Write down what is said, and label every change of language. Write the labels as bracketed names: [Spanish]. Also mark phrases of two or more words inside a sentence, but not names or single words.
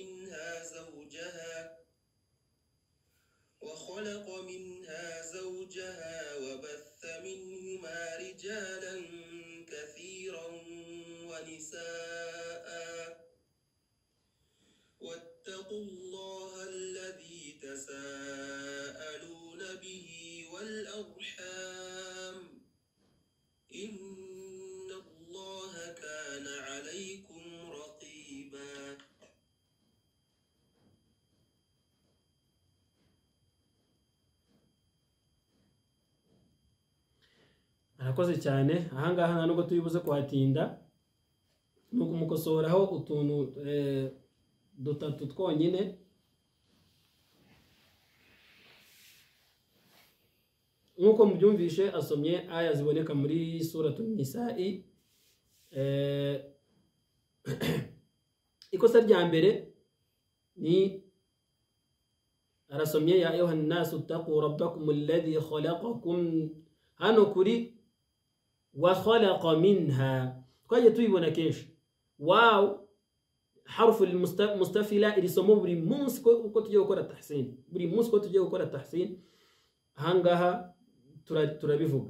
[Arabic] منها زوجها وبث منهما رجالا كثيرا ونساء واتقوا الله الذي تساءلون به والأرحام إن الله كان عليكم رقيبا. [Kinyarwanda] Arakoze cyane. Ahangaha nta nubwo tubibuze kuhatinda, no kumukosoraho utuntu dutatu twonyine. Nkuko mubyumvishe asomye aya ziboneka muri suratul Nisa'i. Ikosa rya mbere ni arasomye [Arabic] يا أيها الناس اتقوا ربكم الذي خلقكم, [Kinyarwanda] hano kuri [Arabic] وخلق منها [Kinyarwanda] twaje tuyibona kenshi. Wow, [Arabic] حرف المستفلة [Kinyarwanda] ilisomo buri munsi uko tugiye gukora tahsin, buri munsi uko tugiye gukora tahsin ahangaha turabivuga.